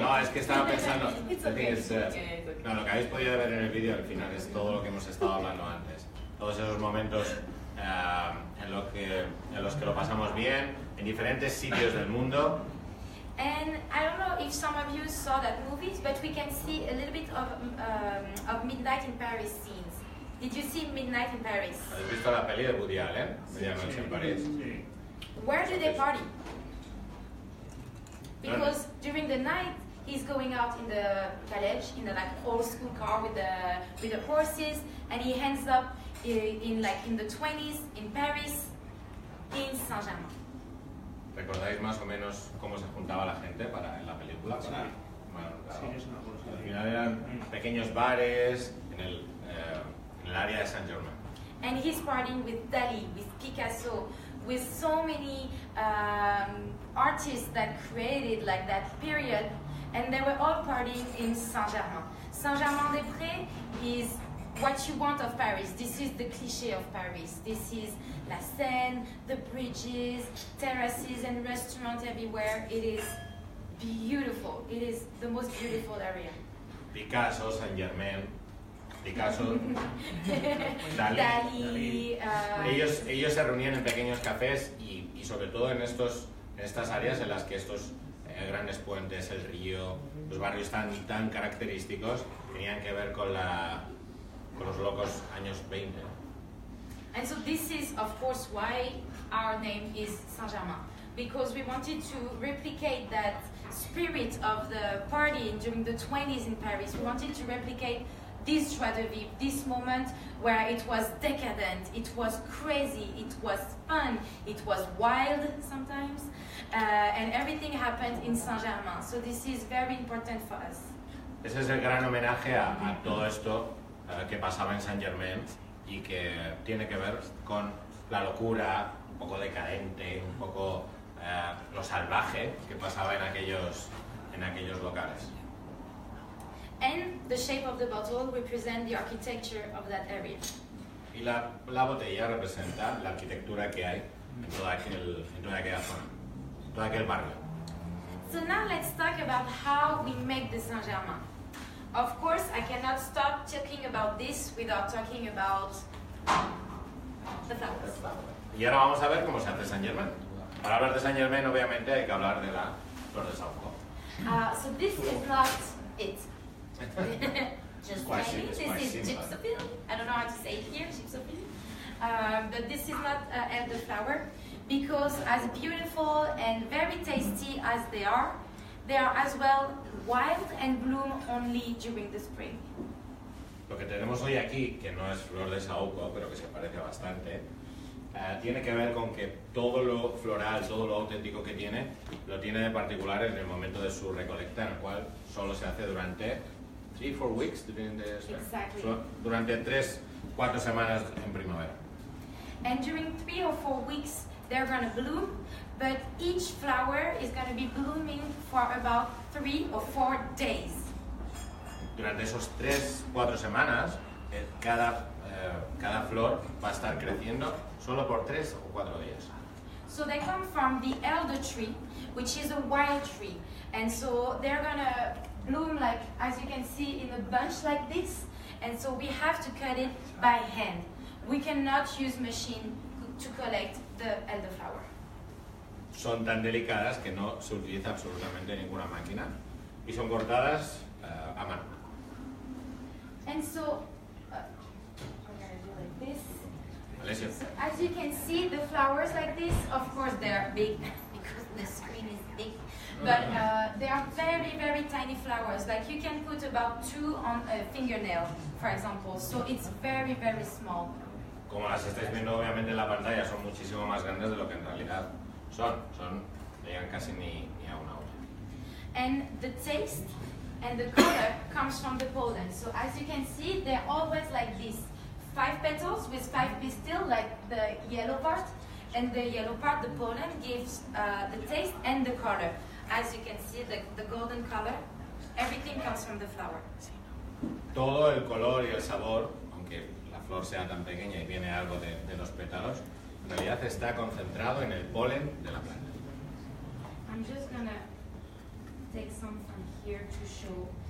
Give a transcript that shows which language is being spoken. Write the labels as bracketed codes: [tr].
[es] No, es que estaba pensando. [en] It's I think okay. it's, [es] no, lo que habéis podido ver en el vídeo al final es todo lo que hemos estado hablando antes. Todos esos momentos en los que lo pasamos bien, en diferentes sitios del mundo. [en] And I don't know if some of you saw that movie, but we can see a little bit of Midnight in Paris scenes. Did you see Midnight in Paris? [es] ¿Habéis visto la peli de Woody Allen? Medianoche en París. [en] Where do they party? Because during the night, he's going out in the calèche, in the like old school car with the horses, and he ends up in the 20s in Paris, in Saint-Germain. [es] ¿Recordáis más o menos cómo se juntaba la gente en la película? Sí. Bueno, claro. Sí, es una cosa. Al final eran pequeños bares, en en el área de Saint-Germain. [en] And he's partying with Dali, with Picasso, with so many artists that created like that period, and they were all partying in Saint-Germain. Saint-Germain-des-Prés is what you want of Paris. This is the cliché of Paris. This is La Seine, the bridges, terraces and restaurants everywhere. It is beautiful. It is the most beautiful area. Picasso, Saint-Germain, Picasso, Dalí. Dali, [es] Ellos se reunían en pequeños cafés y sobre todo en estas áreas en las que estos grandes puentes, el río, los barrios tan característicos tenían que ver con los locos años 20. [en] And so this is, of course, why our name is Saint-Germain, because we wanted to replicate that spirit of the party during the 20s in Paris. We wanted to replicate this joie de vivre, this moment where it was decadent, it was crazy, it was fun, it was wild sometimes, and everything happened in Saint-Germain. So this is very important for us. [es] Ese es el gran homenaje a todo esto que pasaba en Saint-Germain y que tiene que ver con la locura, un poco decadente, un poco lo salvaje que pasaba en aquellos locales. [en] And the shape of the bottle represents the architecture of that area. [es] Y la botella representa la arquitectura que hay en toda aquella zona, en todo aquel barrio. [en] So now let's talk about how we make the Saint-Germain. Of course, I cannot stop talking about this without talking about the flowers. [es] Y ahora vamos a ver cómo se hace Saint-Germain. Para hablar de Saint-Germain, obviamente, hay que hablar de la flor de Saúco. [en] So this is not it. Just Quite saying, simple, this quite is simple. gypsophil. I don't know how to say it here, gypsophil. But this is not elderflower, because as beautiful and very tasty as they are as well wild and bloom only during the spring. [es] Lo que tenemos hoy aquí, que no es flor de saúco, pero que se parece bastante, tiene que ver con que todo lo floral, todo lo auténtico que tiene, lo tiene de particular en el momento de su recolecta, en el cual solo se hace durante 3-4 weeks, [en] Exactly. [es] durante 3-4 semanas en primavera. [en] And during 3 or 4 weeks, they're going to bloom, but each flower is going to be blooming for about 3 or 4 days. [es] Durante esos 3-4 semanas, cada flor va a estar creciendo solo por 3 o 4 días. [en] So they come from the elder tree, which is a wild tree. And so they're going to bloom like, as you can see, in a bunch like this. And so we have to cut it by hand. We cannot use machine to collect the elderflower. Son tan delicadas que no se utiliza absolutamente ninguna máquina y son cortadas a mano. And so we're going to do like this. Alessio. So as you can see, the flowers like this, of course, they're big because the screen is big. But they are very, very tiny flowers. Like you can put about 2 on a fingernail, for example. So it's very, very small. [es] Como las estáis viendo obviamente en la pantalla, son muchísimo más grandes de lo que en realidad son llegan casi ni a una olla. [en] And the taste and the color comes from the pollen. So as you can see, they're always like this. 5 petals with 5 pistils, like the yellow part. And the yellow part, the pollen, gives the taste and the color. As you can see, the golden color, everything comes from the flower. [es] Todo el color y el sabor, aunque la flor sea tan pequeña y viene algo de los pétalos, en realidad está concentrado en el polen de la planta. [en] I'm just gonna take some from here to show.